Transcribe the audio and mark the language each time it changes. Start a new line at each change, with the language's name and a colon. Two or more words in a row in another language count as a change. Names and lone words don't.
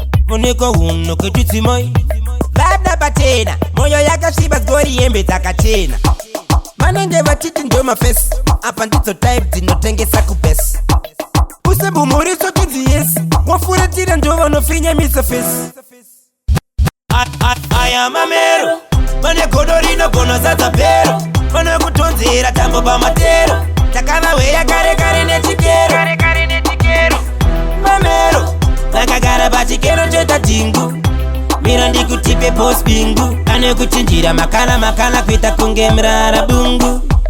Shona: Oneka uno ketutsimai. Vada pachena, moyo yakasviba, dzori hembe dzakachena. Vanenge vachiti ndo mafesi, apa ndidzo type dzinotengesa kubhesi. Usebumhuri sotinzi yes, wafuratira ndo vanofinyamisa fesi.
English: I, I, I am a mero.
Shona: Vane godo rinogona zadza pero. Vanokutonzera tambo pamatero. Takava weya kare kare nechikero. Mamero. Vakagara pachikero choita dhingu. Mira ndikutipe post bingu. Pane kuchinjira makala makala kuita kunge mrara bungu.